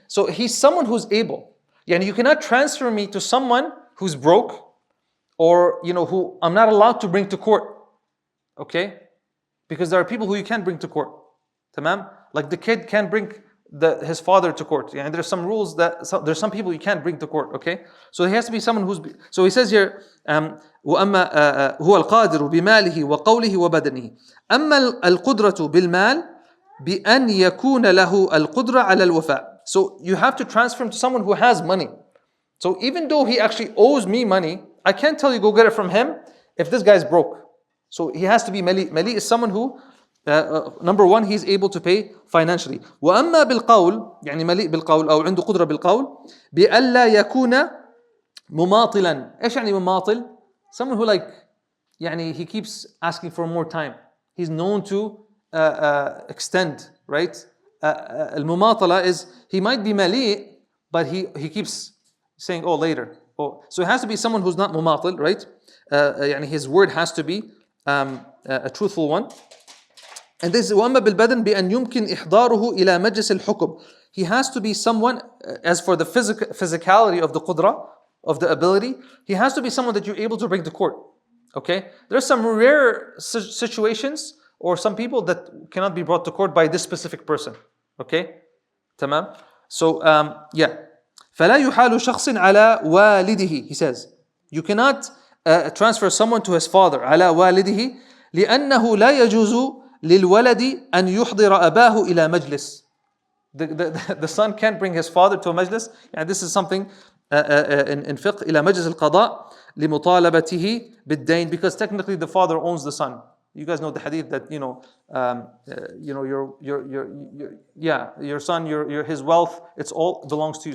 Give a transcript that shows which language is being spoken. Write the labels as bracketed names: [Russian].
[English] So he's someone who's able. You cannot transfer me to someone who's broke, or who I'm not allowed to bring to court. Okay? Because there are people who you can't bring to court. Tamam? Like the kid can't bring his father to court. And there's some rules there's some people you can't bring to court. Okay? So he has to be someone who's. So he says here, [Arabic] وأما هو القادر بماله وقوله وبدنه. أما القدرة بالمال بأن يكون له القدرة على الوفاء. [English] So you have to transfer him to someone who has money. So even though he actually owes me money, I can't tell you go get it from him if this guy's broke. So he has to be mali. Mali is someone who, number one, he's able to pay financially. [Arabic] وأما بالقول, يعني مليء بالقول أو عنده قدرة بالقول, بألا يكون مماطلا. إيش يعني مماطل? [English] Someone who he keeps asking for more time. He's known to extend, right? المماطلة is, he might be mali, but he keeps saying, oh, later. Oh. So it has to be someone who's not mumatil, right? His word has to be a truthful one. And this is [Arabic] وَأَمَّا بِالْبَدَنِ بِأَنْ يُمْكِنْ إِحْضَارُهُ إِلَى مَجْلِسِ الْحُكْمِ. [English] He has to be someone, as for the physicality of the qudra, of the ability, he has to be someone that you're able to bring to court. Okay? There's some rare situations or some people that cannot be brought to court by this specific person. [Arabic] Okay? Tamam? So, yeah. فَلَا يُحَالُ شَخْصٍ عَلَى وَالِدِهِ. [English] He says, you cannot transfer someone to his father [Arabic] على والده لأنه لا يجوز للولد أن يحضر أباه إلى مجلس. [English] The son can't bring his father to a majlis. And this is something in fiqh [Arabic] إلى مجلس القضاء لمطالبته بالدين, [English] because technically the father owns the son. You guys know the hadith that your son, his wealth, it's all belongs to you.